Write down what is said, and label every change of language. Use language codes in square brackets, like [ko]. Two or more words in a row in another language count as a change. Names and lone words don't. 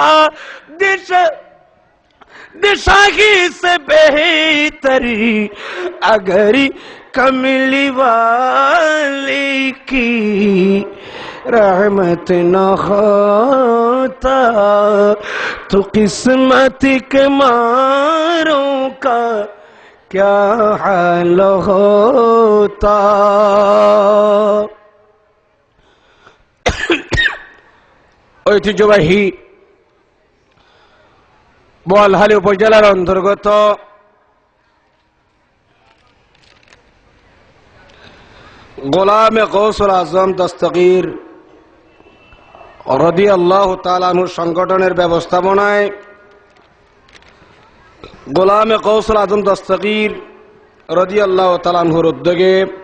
[ur] بادشاہی سے بہتری اگر کملی والی کی رحمت نہ ہوتا تو قسمت کے ماروں کا کیا حال ہوتا [bn] ঐতিহ্যবাহী বোয়ালহালী উপজেলার অন্তর্গত গোলামে গৌসুল আজম দস্তগীর রাদিয়াল্লাহু তাআলা আনহু সংগঠনের ব্যবস্থাপনায় গোলামে গৌসুল আজম দস্তগীর রাদিয়াল্লাহু তাআলা আনহুর উদ্যোগে